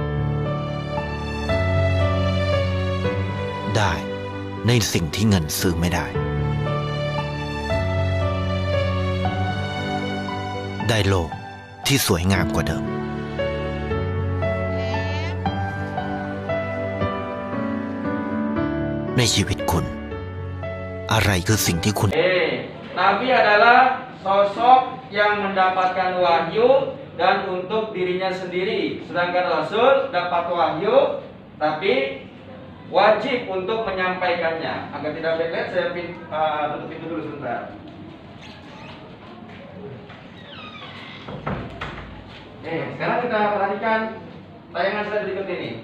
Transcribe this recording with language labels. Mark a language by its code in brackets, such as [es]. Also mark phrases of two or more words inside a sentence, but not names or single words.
[th] ได้ในสิ่งที่เงินซื้อไม่ได้ ได้โลกที่สวยงามกว่าเดิม ในชีวิตคุณ อะไรคือสิ่งที่คุณ [id] Nabi adalah sosok yang mendapatkan wahyu dan untuk dirinya sendiri. Sedangkan Rasul dapat wahyu, tapi wajib untuk menyampaikannya. Agar tidak backlight, saya tutup pintu dulu sebentar. Sekarang kita perhatikan tayangan slide berikut ini.